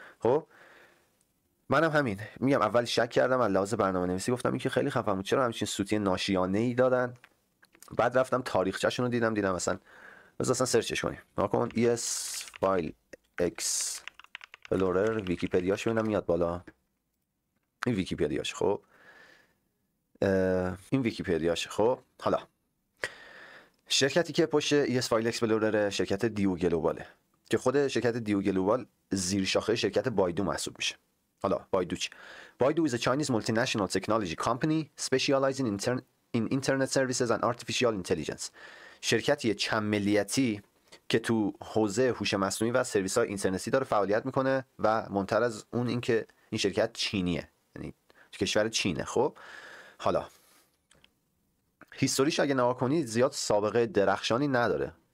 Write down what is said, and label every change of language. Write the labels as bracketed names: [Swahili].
[Persian] خب منم همین میگم، اول شک کردم، از لحاظ برنامه‌نویسی گفتم این که خیلی خفن بود، چرا همچین سوتی ناشیانه‌ای دادن؟ بعد رفتم تاریخچه‌شون رو دیدم مثلا اصلا سرچش کنیم، ناکن es فایل اکسپلورر ویکی‌پدیاش ببینم میاد بالا. این ویکی‌پدیاش. خب این ویکی‌پدیاش. خب حالا شرکتی که پشت ES فایل اکسپلورر شرکت دیو گلوباله که خود شرکت دیو گلوبال زیر شاخه شرکت بایدو محسوب میشه. حالا بایدو چی؟ بایدو [English] is a Chinese multinational technology company specializing in internet services and artificial intelligence. [Persian] شرکتی چند ملیتی که تو حوزه هوش مصنوعی و سرویس‌های اینترنتی داره فعالیت میکنه و مهمتر از اون این که این شرکت چینیه، یعنی کشور چینه. خب حالا هیستوریش اگه نگاه کنید زیاد سابقه درخشانی نداره.